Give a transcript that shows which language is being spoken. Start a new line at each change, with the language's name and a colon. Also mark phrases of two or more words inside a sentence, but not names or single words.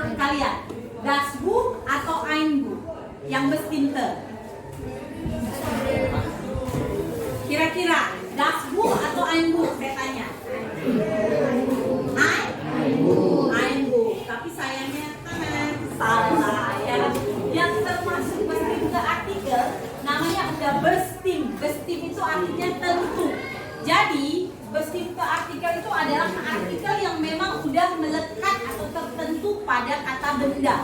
Indonesian: lihat.
German: Das Buch atau ein Buch?
Indonesian: Yang bestimmte. Kira-kira
German: das Buch
Indonesian: atau
German: ein Buch?
Indonesian: Saya tanya.
German: Ein Buch.
Indonesian: Tapi sayangnya salah ya. Yang termasuk
German: bestimmte artikel
Indonesian: namanya udah bestim. Bestim itu artinya tentu. Jadi
German: bestimmte artikel
Indonesian: itu adalah artikel yang memang udah melekat atau tertentu pada kata benda.